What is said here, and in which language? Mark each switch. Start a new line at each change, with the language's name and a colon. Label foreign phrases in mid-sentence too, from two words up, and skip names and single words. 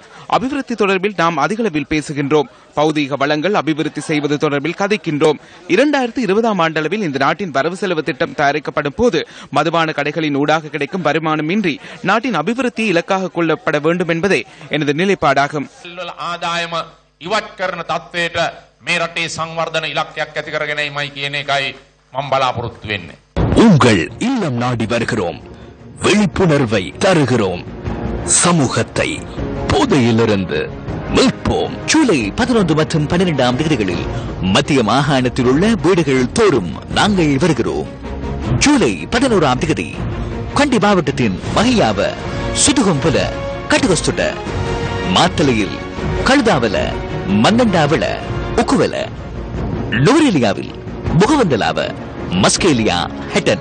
Tamil: அபிவிருத்தி தொடர்பில் நாம் அதிகளவில் பேசுகின்றோம். பௌதீக வளங்கள் அபிவிருத்தி செய்வது தொடர்பில் கதைக்கின்றோம். 2020 ஆண்டளவில் இந்த நாட்டின் வரவு செலவு திட்டம் தயாரிக்கப்படும் போது மதுபான கடைகளின் ஊடாக கிடைக்கும் வருமானமின்றி நாட்டின் அபிவிருத்தி இலக்காக கொள்ளப்பட வேண்டும் என்பதே எனது நிலைப்பாடாகும்.
Sinhala: ඉවත් කරන තත්වයට මේ රටේ සංවර්ධන ඉලක්කයක් ඇති කරගෙනයිමයි කියන එකයි මම බලාපොරොත්තු වෙන්නේ.
Tamil: உங்கள் இல்லம் நாடி வருகிறோம், விழிப்புணர்வை தருகிறோம், சமூகத்தை போதையிலிருந்து மீட்போம். ஜூலை 11 மற்றும் 12 தேதிகளில் மத்திய மாகாணத்தில் உள்ள வீடுகள் தோறும் நாங்கள் வருகிறோம். ஜூலை 11 தேதி கண்டி மாவட்டத்தின் மகியாவ, சுதுகம்புல, கட்டுகொஸ்துட, மாத்தலையில், கழுதாவல, மன்னண்டாவல, உக்குவல, நூரெலியாவில், முகவந்தலாவ, மஸ்கேலியா, ஹெட்டன்.